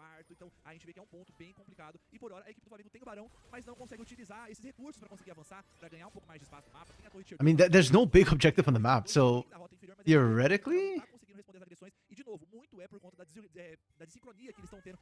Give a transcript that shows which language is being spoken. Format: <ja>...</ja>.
<pt>Então a gente vê que é um ponto bem complicado e por hora a equipe do Flamengo tem o Barão, mas não consegue utilizar esses recursos para conseguir avançar, para ganhar um pouco mais de espaço no mapa. Tem a torre de</pt> <en>I mean, there's no big objective on the map, so theoretically,</en> <pt>e de novo, muito é por conta da desincronia que eles estão tendo.</pt>